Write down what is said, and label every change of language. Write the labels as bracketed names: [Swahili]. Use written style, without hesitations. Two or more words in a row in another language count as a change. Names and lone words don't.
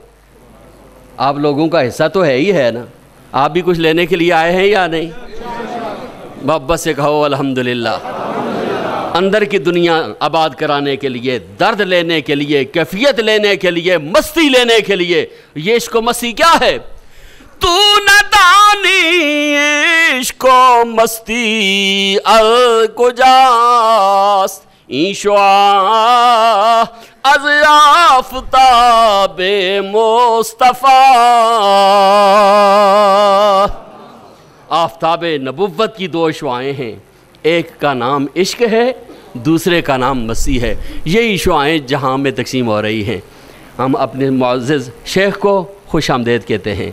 [Urdu] آپ لوگوں کا حصہ تو ہے ہی ہے نا، آپ بھی کچھ لینے کے لیے آئے ہیں یا نہیں؟ محبت سے کہو الحمدللہ۔ اندر کی دنیا آباد کرانے کے لیے، درد لینے کے لیے، کیفیت لینے کے لیے، مستی لینے کے لیے. یہ عشق و مستی کیا ہے؟ [Persian] تو نہ دانی عشق و مستی کجاست، این شعاع از آفتاب مصطفیٰ. [Urdu] آفتاب نبوت کی دو شعاعیں ہیں، ایک کا نام عشق ہے، دوسرے کا نام مسیح ہے. یہی شعاعیں جہاں میں تقسیم ہو رہی ہیں. ہم اپنے معزز شیخ کو خوش آمدید کہتے ہیں.